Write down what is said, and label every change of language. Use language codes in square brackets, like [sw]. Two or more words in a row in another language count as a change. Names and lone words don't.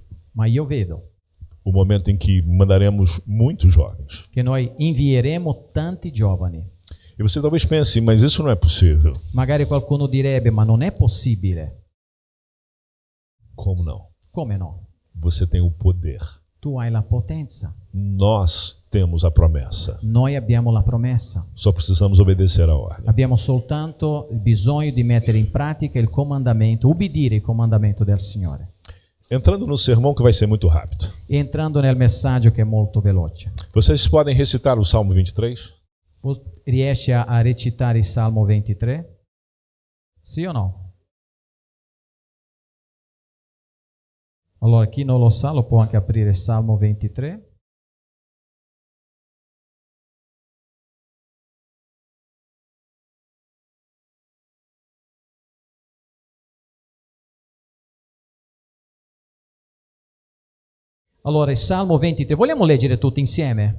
[it] ma io vedo [pt] o momento em que mandaremos muitos jovens. [it] che noi invieremo tanti giovani. [pt] E você talvez pense, mas isso não é possível. [it] Magari qualcuno direbbe, ma non è possibile. [pt] Como não? [it] Come no? [pt] Você tem o poder. [it] Tu hai la potenza, [pt] Nós temos a promessa. [it] noi abbiamo la promessa. [pt] Só precisamos obedecer a ordem. [it] Abbiamo soltanto il bisogno di mettere in pratica il comandamento, ubbidire il comandamento del Signore. [pt] Entrando no sermão que vai ser muito rápido. [it] Entrando nel messaggio che è molto veloce. [pt] Vocês podem recitar o Salmo 23? [it] Riesci a recitare il Salmo 23? Sì o no? Allora, chi non lo sa lo può anche aprire il Salmo 23. Allora, il Salmo 23, vogliamo leggere tutti insieme?